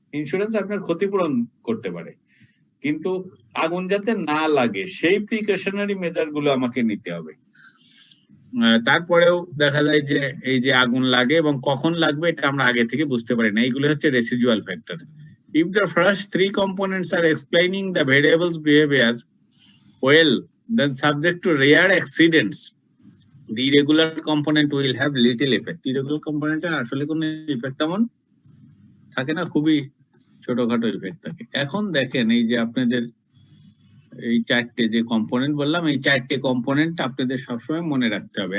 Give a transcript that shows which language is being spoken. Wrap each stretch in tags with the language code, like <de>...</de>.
<bn>Insurance আপনার ক্ষতিপূরণ করতে পারে, কিন্তু আগুন যাতে না লাগে সেই প্রিকশনারি মেজার গুলো আমাকে নিতে হবে। তারপরেও দেখা যায় যে এই যে আগুন লাগে এবং কখন লাগবে এটা আমরা আগে থেকে বুঝতে পারি না, এইগুলো হচ্ছে residual factor.</bn> <en>If the first three components are explaining the variable's behavior well, then subject to rare accidents, the irregular component will have little effect.</en> <bn>Irregular component এর আসলে কোনো ইফেক্ট তেমন থাকে না, খুবই ছোটখাটো ইফেক্ট থাকে। এখন দেখেন এই যে আপনাদের এই চারটে যে কম্পোনেন্ট বললাম, এই চারটে কম্পোনেন্ট আপনাদের সবসময় মনে রাখতে হবে।</bn>